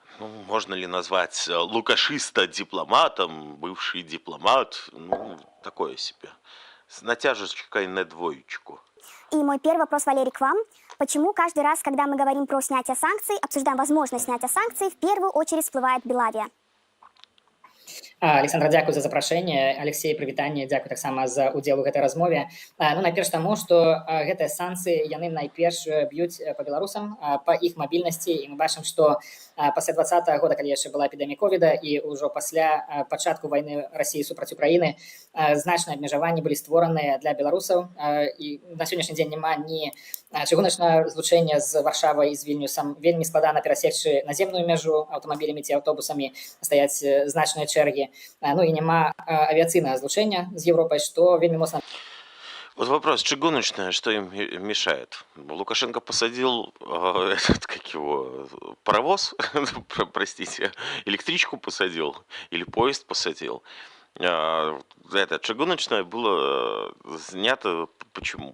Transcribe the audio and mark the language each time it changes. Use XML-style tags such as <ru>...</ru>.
<ru>Ну, можно ли назвать лукашиста дипломатом, бывший дипломат, ну, такое себе, с натяжечкой на двоечку. И мой первый вопрос, Валерий, к вам. Почему каждый раз, когда мы говорим про снятие санкций, обсуждаем возможность снятия санкций, в первую очередь всплывает Белавия?</ru> <be>Александра, дзякуй за запрашэнне. Алексей, прывітанне, дзякуй таксама за ўдзел у гэтай размове. Ну, найперш таму, што гэтыя санкцыі яны найперш б'юць па беларусам, па іх мабільнасці, і мы бачым, што пасля 2020 года, калі яшчэ была эпідэмія ковіда, і ўжо пасля пачатку вайны Расіі супраць Украіны, значныя абмежаванні былі створаныя для беларусаў, і на сённяшні дзень няма ні чыгуначнага злучэння з Варшавай і з Вільнюсам. Вельмі складана перасекчы наземную мяжу аўтамабілямі ці аўтобусамі, стаяць значныя чэргі. Ну і няма авіацыйнага злучэння з Европой, что вельмі моцна.</be> <ru>Вот вопрос, чыгуночная, что им мешает? Лукашенко посадил этот, как его, паровоз, простите, электричку посадил или поезд посадил. Это чыгуночное было снято. Почему?</ru>